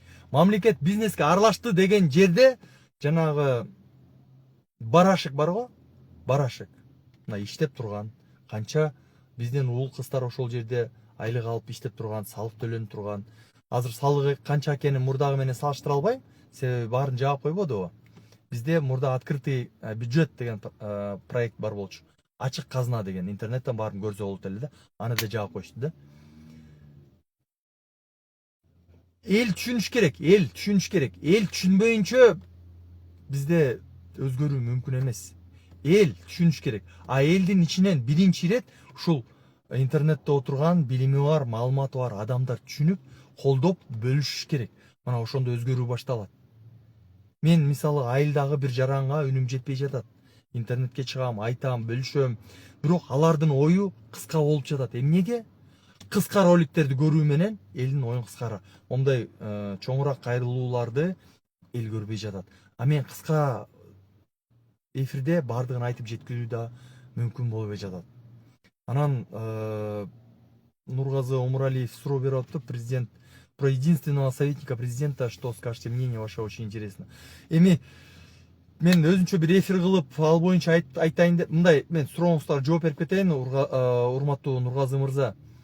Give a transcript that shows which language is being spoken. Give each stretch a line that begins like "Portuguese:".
Kyrgyz: Мамлекет бизнеске аралашты деген жерде жанагы барашык барго? Барашык. Мына иштеп турган, канча биздин уул кыздар ошол жерде айлык алып иштеп турган, салык төлөнүп турган. Азыр салыгы канча экенин мурдагы менен салыштыра албайм, себеби баарын жаап койбодубу. Бизде мурда открытый бюджет деген проект бар болчу. Ачык казына деген, интернеттен баарын көрсө болот эле да, аны да жаап коюшту да. эл түшүнүш керек, эл түшүнүш керек. Эл түшүнбөйүнчө бизде өзгөрүү мүмкүн эмес. Эл түшүнүш керек. А элдин ичинен биринчи ирет ушул интернетте отурган билими бар, маалыматы бар адамдар түшүнүп, колдоп, бөлүшүш керек. Мына ошондо өзгөрүү башталат. Мен мисалы айылдагы бир жаранга үнүм жетпей жатат. Интернетке чыгам, айтам, бөлүшөм. Бирок алардын ою кыска болуп жатат. Эмнеге? Кыска роликтерди көрүү менен элдин оюн кыскара. Ондай чоңураак кайрылууларды эл көрбөй жатат. А мен кыска эфирде бардыгын айтып жеткизүү да мүмкүн болбой жатат. Анан Нургазы Омуралиев суроо берип атты, президент,
Russian: про единственного советника президента, что скажете, мнение ваше очень интересно.
Kyrgyz: Эми мен өзүнчө бир эфир кылып, ал боюнча айтайын деп, мындай, мен сурооңуздарга жооп берип кетейин, урматтуу Нургазы мырза.